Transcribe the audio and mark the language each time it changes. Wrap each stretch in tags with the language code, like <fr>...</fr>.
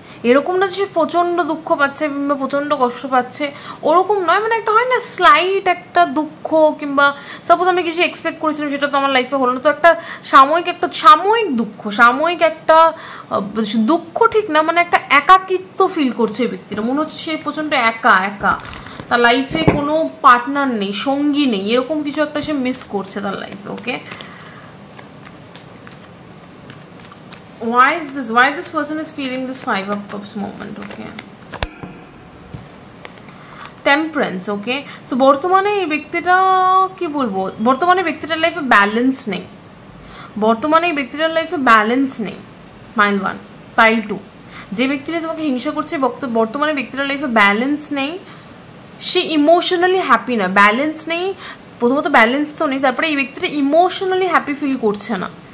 <bn>এরকম না যে সে প্রচণ্ড দুঃখ পাচ্ছে কিংবা প্রচণ্ড কষ্ট পাচ্ছে, ওরকম নয়, মানে একটা হয় না স্লাইট একটা দুঃখ, কিংবা সাপোজ আমি কিছু এক্সপেক্ট করেছিলাম সেটা তো আমার লাইফে হলো না, তো একটা সাময়িক দুঃখ, সাময়িক একটা দুঃখ ঠিক না, মানে একটা একাকিত্ব ফিল করছে এই ব্যক্তিটা, মনে হচ্ছে সে প্রচণ্ড একা একা, তার লাইফে কোনো পার্টনার নেই, সঙ্গী নেই, এরকম কিছু একটা সে মিস করছে তার লাইফে।</bn> <en>Okay, why this person is feeling this 5 of cups moment? Okay, temperance.</en> <bn>Okay, so বর্তমানে এই ব্যক্তিটা কি বলবো, বর্তমানে ব্যক্তিটার লাইফে ব্যালেন্স নেই, বর্তমানে এই ব্যক্তিটার লাইফে ব্যালেন্স নেই। পাইল 1, পাইল 2, যে ব্যক্তিটা তোমাকে হিংসা করছে বর্তমানে ব্যক্তিটার লাইফে ব্যালেন্স নেই, সে ইমোশনালি হ্যাপি না, ব্যালেন্স নেই, প্রথমত ব্যালেন্স তো নেই, তারপরে এই ব্যক্তিটা ইমোশনালি হ্যাপি ফিল করছে না,</bn>